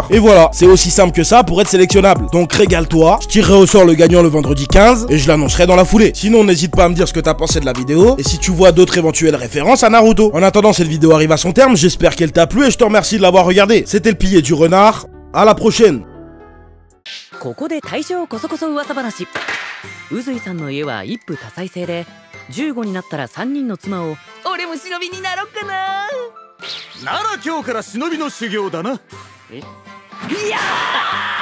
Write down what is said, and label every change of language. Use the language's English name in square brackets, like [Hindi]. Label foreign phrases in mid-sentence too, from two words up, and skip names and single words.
[French] Et voilà, c'est aussi simple que ça pour être sélectionnable. Donc régale-toi, je tirerai au sort le gagnant le vendredi 15 et je l'annoncerai dans la foulée. Sinon, n'hésite pas à me dire ce que t'as pensé de la vidéo et si tu vois d'autres éventuelles références à Naruto. En attendant, cette vidéo arrive à son terme, j'espère qu'elle t'a plu et je te remercie de l'avoir regardé. C'était le pilier du renard, à la prochaine. [Japanese] ここで大正こそこそ噂話。宇髄さんの家は一夫多妻制で、15になったら3人の妻を俺も忍びになろっかな。なら今日から忍びの修行だな。いやー